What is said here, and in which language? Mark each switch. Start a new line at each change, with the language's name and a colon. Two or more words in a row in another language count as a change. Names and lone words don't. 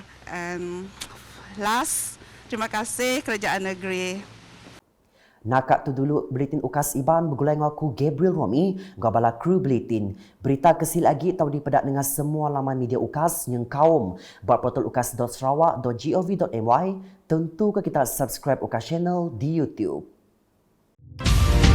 English: And last,
Malay: terima kasih Kerajaan Negeri.
Iban: Nakak tu dulu Buletin Ukas Iban bergulai dengan aku Gabriel Romi gabala kru Buletin. Berita kesil lagi tahu dipedak dengan semua laman media Ukas yang kaum buat portal ukas.sarawak.gov.my. Tentu ke kita subscribe Ukas channel di YouTube.